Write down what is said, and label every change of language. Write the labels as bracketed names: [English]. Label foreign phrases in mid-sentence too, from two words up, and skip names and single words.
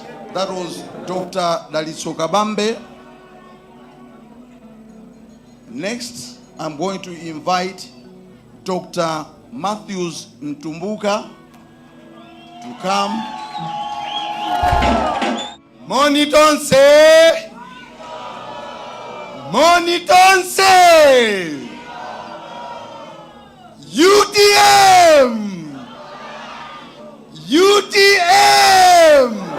[English] That was Dr. Dalitso Kabambe. Next, I'm going to invite Dr. Mathews Mtumbuka to come. [Nyanja] Monitonse! Monitonse! UTM! UTM!